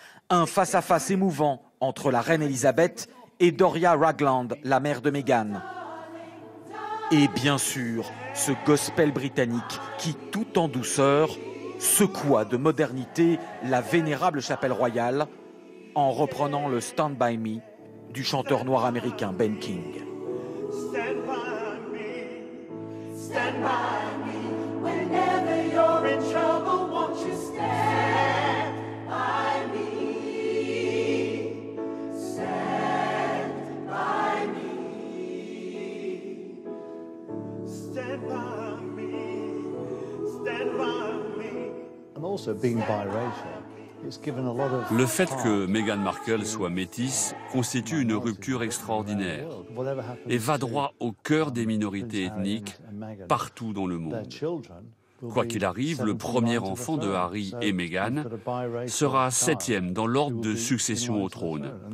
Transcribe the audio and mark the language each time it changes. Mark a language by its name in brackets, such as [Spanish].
[French] Un face-à-face émouvant entre la reine Elisabeth et Doria Ragland, la mère de Meghan. Et bien sûr, ce gospel britannique qui, tout en douceur, secoua de modernité la vénérable chapelle royale en reprenant le Stand By Me du chanteur noir américain Ben King. [English] Stand by me, stand by me, whenever you're in trouble, won't you stand by me, stand by me, stand by me, stand by me. And also being biracial. [French] Le fait que Meghan Markle soit métisse constitue une rupture extraordinaire et va droit au cœur des minorités ethniques partout dans le monde. Quoi qu'il arrive, le premier enfant de Harry et Meghan sera 7e dans l'ordre de succession au trône.